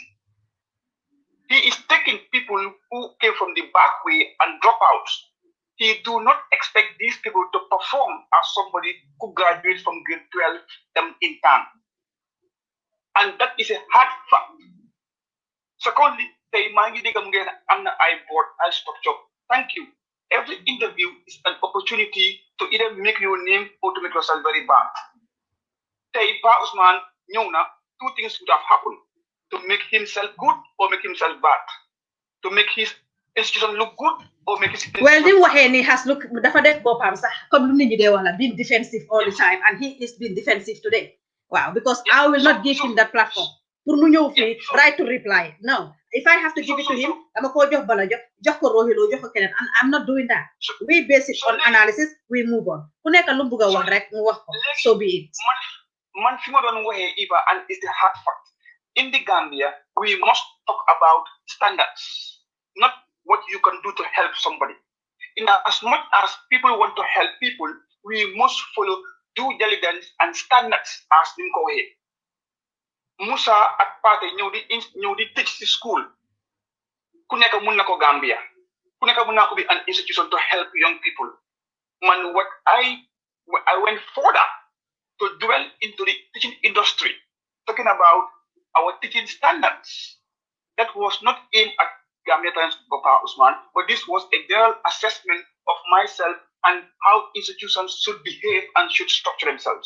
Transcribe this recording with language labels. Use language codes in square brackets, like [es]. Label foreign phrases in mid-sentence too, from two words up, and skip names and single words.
[en] He is taking people who came from the back way and drop out. He do not expect these people to perform as somebody who graduates from grade 12 them in time. And that is a hard fact. Secondly, I structure. Thank you. Every interview is an opportunity to either make your name or to make yourself very bad. Ousmane, two things would have happened. To make himself good or make himself bad. To make his institution look good or make his [wo] well ni waxee ni has look dafa def boppam sax comme lu nit ñi dee wax la [en] being defensive all the time and he is being defensive today. Wow, because I will not give him that platform [wo] pour mu ñëw fii [en] right to reply. No, if I have to give it to him [wo] dama ko jox bala jox ko rohilo jox ko keneen [en] and I'm not doing that. We base it on analysis, we move on. [wo] Ku nekk lu bëgg a wax rek mu wax ko, [en] so be it. [wo] Man fi ma doon waxee Eva, [en] and it's the hard fact. In the Gambia, we must talk about standards, not what you can do to help somebody. As much as people want to help people, we must follow due diligence and standards as in Kohe. Musa at Pate [wo] ñëw di [en] teach the school. [wo] Ku nekk mun na ko Gambia. Ku nekk mun na ko [en] be an institution to help young people. Man, what I went further to dwell into the teaching industry, talking about our teaching standards. That was not aimed at Gambia Times Papa Ousmane, but this was a general assessment of myself and how institutions should behave and should structure themselves.